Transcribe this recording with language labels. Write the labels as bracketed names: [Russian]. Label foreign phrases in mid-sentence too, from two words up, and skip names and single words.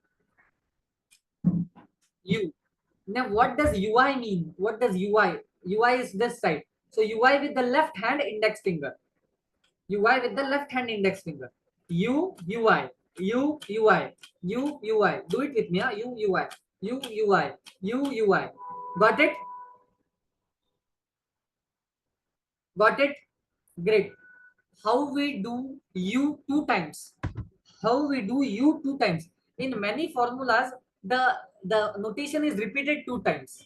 [English] U. Now, what does UI mean? What does UI? UI is this side. So UI with the left hand index finger. UI with the left hand index finger. U UI. U UI. U UI. Do it with me. U UI. U UI. U UI. Got it? Got it? Great. How we do U two times? How we do U two times? In many formulas, the notation is repeated two times.